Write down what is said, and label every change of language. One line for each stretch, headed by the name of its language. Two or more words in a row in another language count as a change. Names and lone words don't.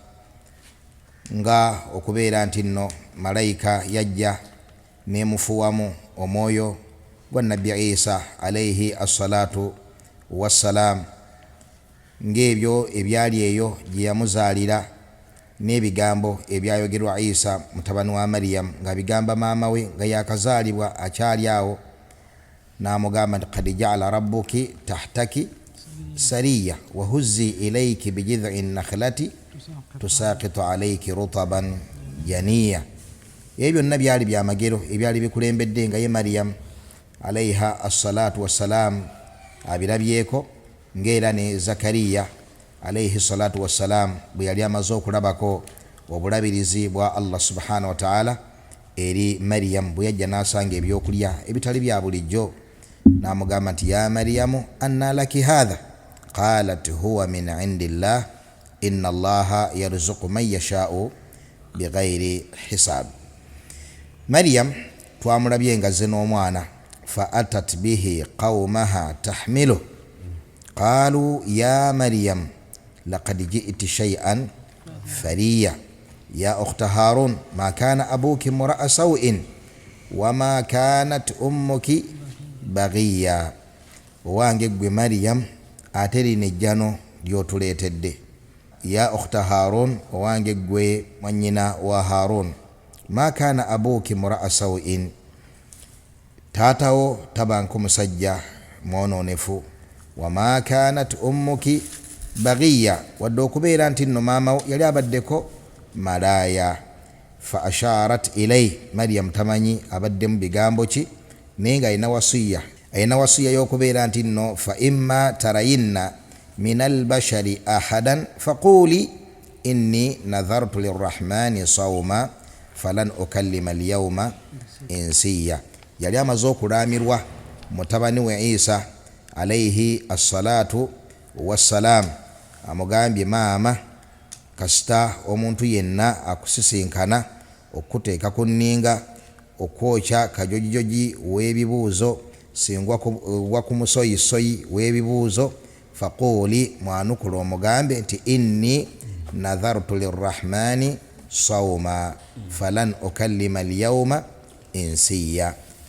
Ganda: nga okubeera nti nno malayika yajja nemufuwamu omwoyo gwa Nabbi Isa alayhi
Arabic: الصلاة والسلام,
Ganda: ng'ebyo ebyali eyo gye yamuzaalira n'ebigambo ebyayogerwa Isa mutabani wa Maryam nga bigamba maama we nga yakazaalibwa akyali awo, n'amugamba nti
Arabic: قد جعل ربك تحتك سريا وهزي إليك بجذع النخلة تساقط عليك رطبا جنيا.
Ganda: Ebyo byonna byali byamagero ebyali bikulembedde nga ye Maryam
Arabic: عليها الصلاة والسلام
Ganda: abirabyeko, ng'era ne Zakariya
Arabic: عليه صلاة والسلام
Ganda: bwe yali amaze okulabako obulabirizi bwa Allah
Arabic: سبحانه وتعالى
Ganda: eri Maryam bwe yajja n'asanga ebyokulya ebitali bya bulijjo, n'amugamba nti
Arabic: يا مريم أنى لك هذا قالت هو من عند الله إن الله يرزق من يشاء بغير حساب.
Ganda: Maryam twamulabye nga azze n'omwana,
Arabic: فأتت به قومها تحمله قالوا يا مريم لقد جئت شيئا فريا يا أخت هارون ما كان أبوك امرأ سوء وما كانت أمك بغيا.
Ganda: Owange gwe Maryam ate lino ejjano lyotuleetedde.
Arabic: يا أخت هارون,
Ganda: owange gwe mwannyina wa Harun.
Arabic: ما كان أبوك امرأ سوء,
Ganda: taatawo tabanko musajja mwononefu.
Arabic: وما كانت أمك بغيا,
Ganda: wadde okubeera nti nno maama yali abaddeko malaaya.
Arabic: فأشارت إليه,
Ganda: Maryam tamanyi abadde mu bigambo ki, naye nga ayina wasiya y'okubeera nti nno
Arabic: فإما ترين من البشر أحدا فقولي إني نذرت للرحمن صوما فلن أكلم اليوم إنسيا.
Ganda: Yali amaze okulamirwa mutabani we Isa
Arabic: عليه الصلاة والسلام,
Ganda: amugambye maama kasita omuntu yenna akusisinkana okuteeka ku nninga okwokya kajojijoji w'ebibuuzo singwa ku musoyisoyi w'ebibuuzo, faquli mwanukula omugambe nti
Arabic: إني نذرت للرحمن صوما فلن أكلم اليوم إنسيا.